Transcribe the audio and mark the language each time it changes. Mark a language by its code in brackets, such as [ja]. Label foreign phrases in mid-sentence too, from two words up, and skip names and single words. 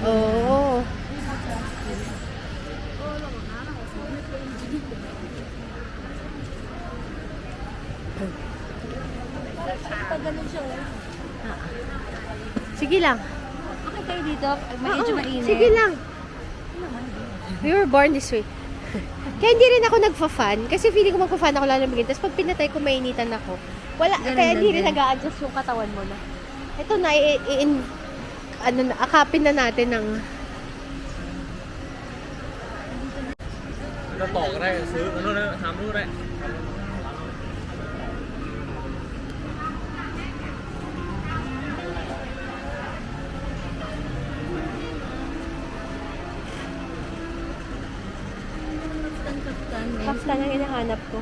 [tl] Oo. Pag ganun siya. Sige lang. Okay kayo dito? Medyo mainit. Sige lang. [en] We were born this way. [tl] Kaya hindi rin ako nagfa-fan. Kasi feeling ko magpa-fan ako lalamigin. Tapos pag pinatay ko, mainitan ako. Ganun Kaya hindi lang rin din. nag-a-adjust yung katawan mo na. Ito na, akapin na natin ng... [th] เราต่อก็ได้ซื้ออันนู้นนะทำนู้นได้ [tl] Kaftan ang hinahanap ko.